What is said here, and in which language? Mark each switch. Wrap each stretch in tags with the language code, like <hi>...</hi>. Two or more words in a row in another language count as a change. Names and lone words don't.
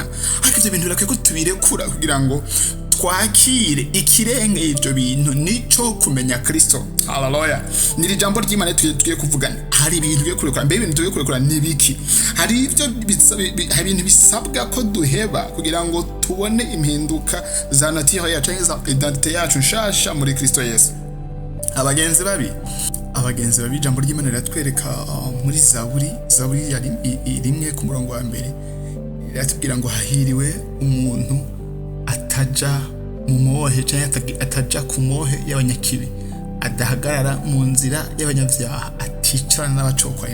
<rn>Ariko ibyo bintu birakwiye ko tubirekura kugira ngo twakire ikirenge ivyo bintu nico kumenya Kristo. Haleluya. Niri jambo ry'Imana tugiye kuvugana. Hari ibintu byo kurekura. Mbe ibintu byo kurekura nibiki? Hari ibintu bisabwa ko duheba kugira ngo tubone impinduka za nature yacu cyangwa za identité yacu nshasha muri Kristo Yesu. Abagenzi babi jambo ry'Imana riratwereka muri Zaburi yari rimwe ku murongo wa mbere, riratubwira ngo hahiriwe umuntu ataja mu mohe cyangwa ataja ku mohe y'abanyakibi, adahagarara mu nzira y'abanyabyaha, aticarana n'abacokwa.</rn>